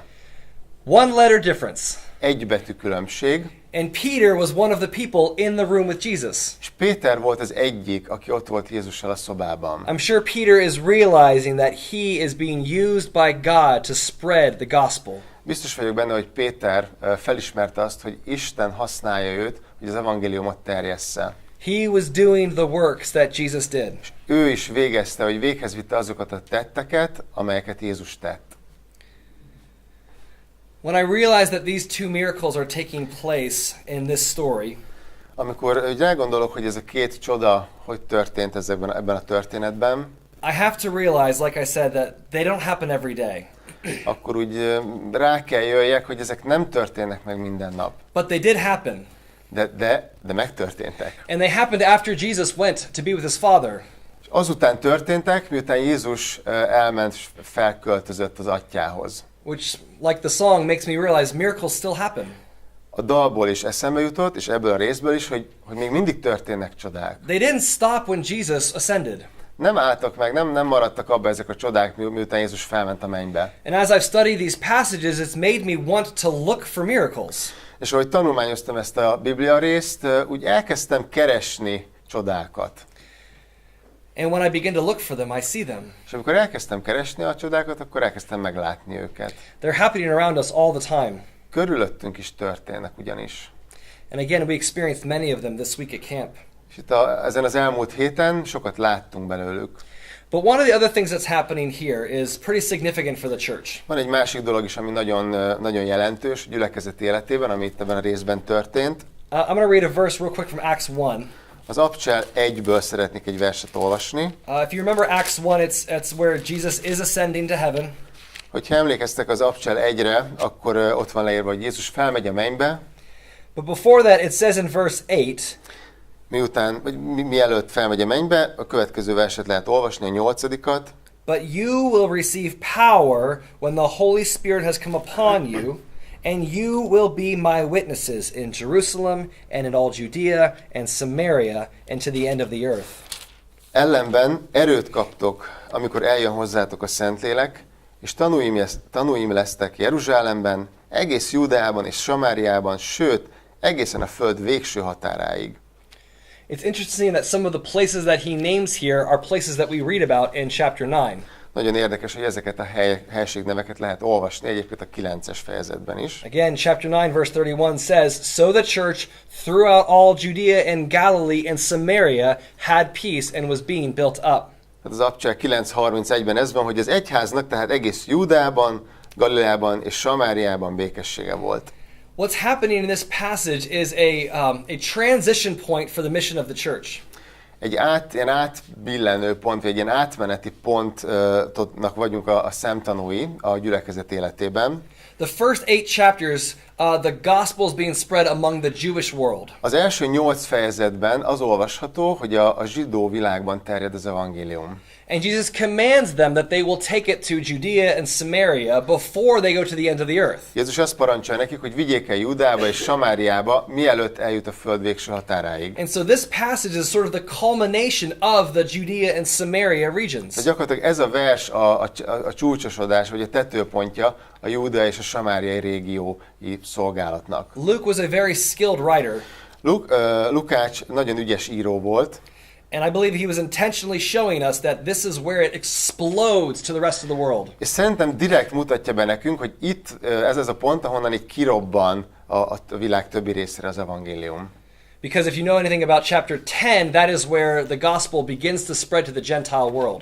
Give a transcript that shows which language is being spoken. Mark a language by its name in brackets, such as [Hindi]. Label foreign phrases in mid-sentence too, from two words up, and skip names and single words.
[English] One letter difference. [Hungarian] Egy betű különbség, [English] And Peter was one of the people in the room with Jesus. [Hungarian] és Péter volt az egyik, aki ott volt Jézussal a szobában. [English] I'm sure Peter is realizing that he is being used by God to spread the gospel. [Hungarian] Biztos vagyok benne, hogy Péter felismerte azt, hogy Isten használja őt, hogy az evangéliumot terjessze. [English] He was doing the works that Jesus did. [Hungarian] Ő is végezte, hogy véghez vitte azokat a tetteket, amelyeket Jézus tett. [English] When I realized that these two miracles are taking place in this story, [Hungarian] Amikor elgondolok, hogy ez a két csoda hogy történt ebben a történetben, [English] I have to realize, like I said, that they don't happen every day. [Hungarian] akkor úgy rá kell jöjjek, hogy ezek nem történnek meg minden nap. [English] But they did happen. [Hungarian] De megtörténtek. [English] And they happened after Jesus went to be with his Father. [Hungarian] És azután történtek, miután Jézus elment, felköltözött az atyához. [English] Which, like the song, makes me realize miracles still happen. [Hungarian] A dalból is eszembe jutott, és ebből a részből is, hogy még mindig történnek csodák. [English] They didn't stop when Jesus ascended. [Hungarian] Nem álltak meg, nem maradtak abba ezek a csodák, miután Jézus felment a mennybe. [English] And as I've studied these passages, it's made me want to look for miracles. [Hungarian] És ahogy tanulmányoztam ezt a Biblia részt, úgy elkezdtem keresni csodákat. [English] And when I begin to look for them, I see them. [Hungarian] És amikor elkezdtem keresni a csodákat, akkor elkezdtem meglátni őket. [English] They're happening around us all the time. [Hungarian] Körülöttünk is történnek ugyanis. [English] And again, we experienced many of them this week at camp. [Hungarian] És itt ezen az elmúlt héten sokat láttunk belőlük. [English] But one of the other things that's happening here is pretty significant for the church. [Hungarian] Van egy másik dolog is, ami nagyon jelentős a gyülekezet életében, ami itt ebben a részben történt. [English] I'm going to read a verse real quick from Acts 1. [Hungarian] Az Apcsel 1-ből szeretnék egy verset olvasni. [English] If you remember Acts 1, it's where Jesus is ascending to heaven. [Hungarian] Hogyha emlékeztek az Apcsel 1-re, akkor ott van leírva, hogy Jézus felmegy a mennybe. [English] But before that, it says in verse 8, [Hungarian] mielőtt felmegy a mennybe, a következő verset lehet olvasni, a 8-at. [English] But you will receive power when the Holy Spirit has come upon you, and you will be my witnesses in Jerusalem and in all Judea and Samaria and to the end of the earth. [Hungarian] Ellenben erőt kaptok, amikor eljön hozzátok a Szentlélek, és tanúim lesztek Jeruzsálemben, egész Júdeában és Samáriában, sőt, egészen a föld végső határáig. [English] It's interesting that some of the places that he names here are places that we read about in chapter 9. [Hungarian] Nagyon érdekes, hogy ezeket a helységneveket lehet olvasni, egyébként a 9-es fejezetben is. [English] Again, chapter 9, verse 31 says, So the church throughout all Judea and Galilee and Samaria had peace and was being built up. [Hungarian] Tehát az Apcsel 9.31-ben ez van, hogy az egyháznak, tehát egész Júdeában, Galileában és Samáriában békessége volt. [English] What's happening in this passage is a transition point for the mission of the church. [Hungarian] Ilyen átbillenő pont, vagy egy ilyen átmeneti pontnak vagyunk a szemtanúi a gyülekezet életében. [English] The first 8 chapters the gospel is being spread among the Jewish world. [Hungarian] Az első 8 fejezetben az olvasható, hogy a zsidó világban terjed az evangélium. [English] And Jesus commands them that they will take it to Judea and Samaria before they go to the end of the earth. [Hungarian] Jézus azt parancsolja nekik, hogy vigyék el Judába és Samáriába, mielőtt eljut a föld végső határáig. [English] And so this passage is sort of the culmination of the Judea and Samaria regions. [Hungarian] De gyakorlatilag ez a vers a csúcsosodás, vagy a tetőpontja a Júda és a samáriai régiói szolgálatnak. [English] Luke was a very skilled writer. [Hungarian] Lukács nagyon ügyes író volt, [English] And I believe he was intentionally showing us that this is where it explodes to the rest of the world. [Hungarian] és szerintem direkt mutatja be nekünk, hogy itt ez az a pont, ahonnan így kirobban a világ többi részére az evangélium. [English] Because if you know anything about chapter 10, that is where the gospel begins to spread to the Gentile world.